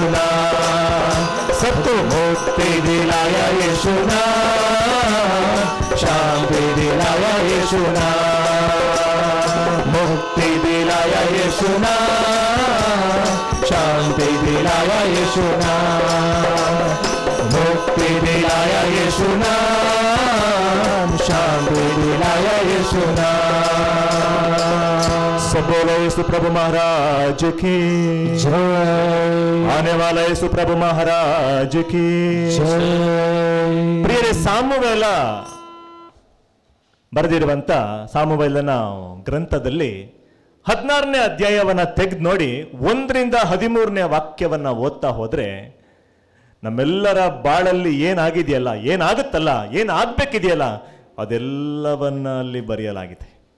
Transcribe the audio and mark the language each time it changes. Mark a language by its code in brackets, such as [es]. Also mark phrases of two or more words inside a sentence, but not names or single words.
[hi] नाम, सबको मुक्ति दिलाया यीशु नाम, शांति दिलाया यीशु नाम, मुक्ति दिलाया यीशु नाम, शांति दिलाया यीशु नाम, मुक्ति दिलाया यीशु नाम, शांति दिलाया यीशु नाम। सब बोलो यीशु प्रभु महाराज की जय, आने वाला यीशु प्रभु महाराज की जय। [kn] ಪ್ರಿಯರೇ, ಸಾಮುವೇಲ ಬರೆದಿರುವಂತ ಸಾಮುವೇಲನ ಗ್ರಂಥದಲ್ಲಿ 16ನೇ ಅಧ್ಯಾಯವನ್ನ ತೆಗೆದು ನೋಡಿ 1ರಿಂದ 13ನೇ ವಾಕ್ಯವನ್ನ ಓದ್ತಾ ಹೋದ್ರೆ ನಮ್ಮೆಲ್ಲರ ಬಾಳಲ್ಲಿ ಏನಾಗಿದೆಯಲ್ಲ, ಏನಾಗುತ್ತಲ್ಲ, ಏನಾಗಬೇಕಿದೆಯಲ್ಲ ಅದೆಲ್ಲವನ್ನ ಅಲ್ಲಿ ಬರೆಯಲಾಗಿದೆ.